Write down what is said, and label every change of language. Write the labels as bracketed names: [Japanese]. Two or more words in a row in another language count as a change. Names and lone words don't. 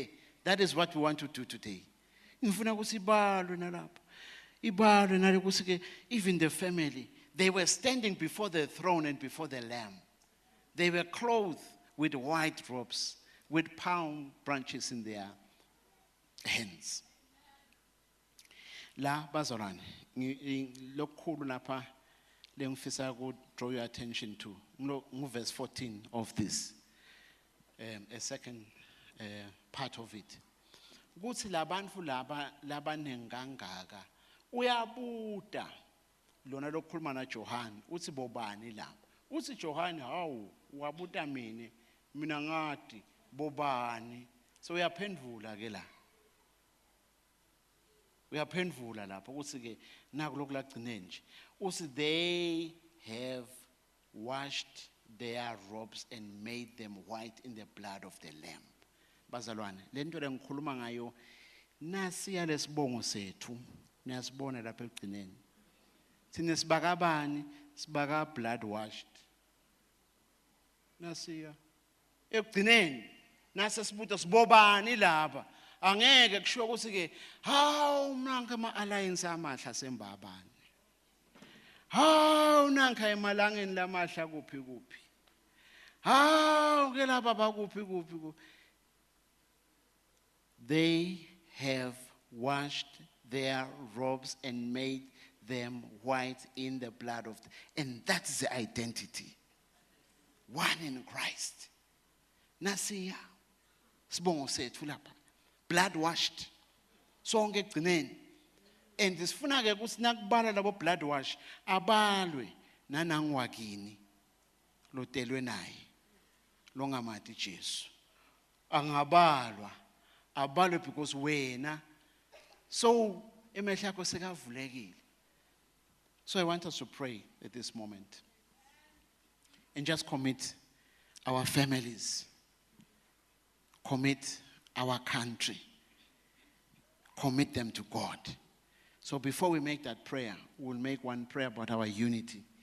[English] That is what we want to do today. Even the family, they were standing before the throne and before the Lamb. They were clothed with white robes, with palm branches in their hands. [Swati] La bazalwane, lokukhulu lapha lengifisa ku [English] draw your attention to. Verse 14 of this, a second part of it. [Swati] Kuthi labantu laba nengangaka uyabuda lona lokukhuluma na John uthi bobani laba. Uthi John hawu wabuda mina ngathi bobani. So uyaphendvula ke la. Uyaphendvula lapho ukuthi ke naku lokulagcine nje. [English] Uthi they have washed their robes and made them white in the blood of the Lamb. [Swati] Bazalwane, lento lengikhuluma ngayo nasiya lesibongo sethu. Niyasibona lapha ekugcineni. Sine sibakabani, [English] sibaka blood washed. [Swati] Nasiya ekugcineni nase sibuta sibobani lapha. Angeke kushiwo ukuthi ke hawu nanka ama alliance amahla sembabani. Hawu nanka emalangeni lamahla kuphi. Hawu ke laba bakuphi. [English] They have washed their robes and made them white in the blood of and that's the identity. One in Christ. [Swati] Nasiya sibongo sethu lapha. [English] Blood washed. [Swati] Sonke egcineni. And sifuna ke ukuthi nakubala labo [English] blood wash [Swati] abalwe nanangwakini lotelwe naye longamati Jesu. Angabalwa abalwe because wena so Emehlo akho sekavulekile. [English] So I want us to pray at this moment. And just commit our families. Commit our country. Commit them to God. So before we make that prayer, we'll make one prayer about our unity.